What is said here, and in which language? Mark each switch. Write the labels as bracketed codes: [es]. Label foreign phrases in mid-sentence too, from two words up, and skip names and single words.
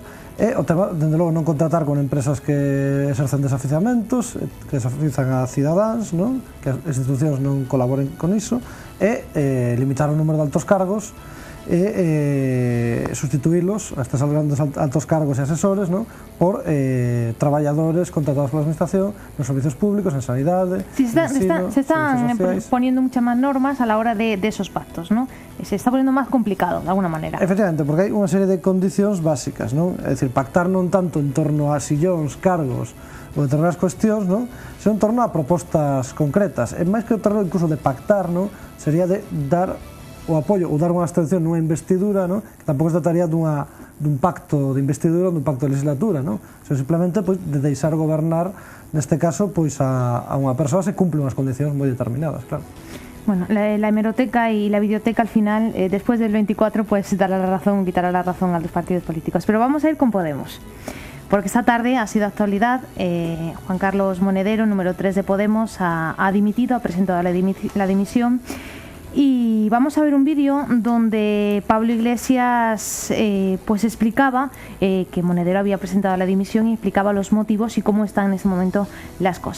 [gl] E o tema, dende logo, non contratar con empresas que exercen desaficiamentos, que desafician a cidadáns, non? Que as institucións non colaboren con iso, e limitar o número de altos cargos e sustituílos a estes grandes altos cargos e asesores, non? Por traballadores contratados pola administración nos servicios públicos, en sanidade, [es] se están poniendo muchas más normas a la hora de esos pactos, ¿no? Se está poniendo más complicado, de alguna manera. [gl] Efectivamente, porque hai unha serie de condicións básicas, non? É dicir, pactar non tanto en torno a sillóns, cargos ou determinadas cuestións, non? Senón en torno a propostas concretas. E máis que o terreno incluso de pactar, non? Sería de dar o apoio ou dar unha abstención nunha investidura, non? Que tampouco se trataría dun pacto de investidura ou dun pacto de legislatura, non? Senón simplemente pois, de deixar gobernar, neste caso, pois a unha persoa se cumplen unhas condicións moi determinadas, claro. [es] Bueno, la hemeroteca y la videoteca al final, después del 24, pues dará la razón, quitará la razón a los partidos políticos. Pero vamos a ir con Podemos, porque esta tarde ha sido actualidad. Juan Carlos Monedero, número 3 de Podemos, ha dimitido, ha presentado la dimisión. Y vamos a ver un vídeo donde Pablo Iglesias pues explicaba que Monedero había presentado la dimisión y explicaba los motivos y cómo están en ese momento las cosas.